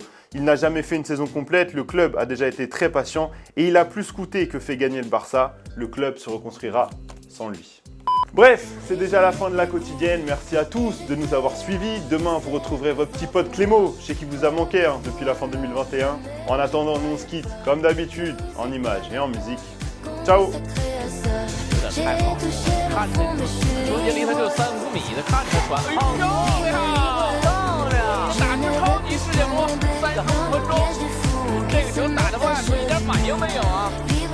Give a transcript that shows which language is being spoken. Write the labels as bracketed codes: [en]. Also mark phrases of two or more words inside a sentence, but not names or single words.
[fr] Il n'a jamais fait une saison complète, le club a déjà été très patient et il a plus coûté que fait gagner le Barça. Le club se reconstruira sans lui. Bref, c'est déjà la fin de la quotidienne. Merci à tous de nous avoir suivis. Demain, vous retrouverez votre petit pote Clémo, chez qui vous a manqué depuis la fin 2021. En attendant, nous on se quitte, comme d'habitude, en images et en musique. Ciao! [zh] 有点太好了，看着中间离他就3-5米的，看着传，哎呦，漂亮！打出超级世界波，35分钟，这个球打的话，一点反应没有啊！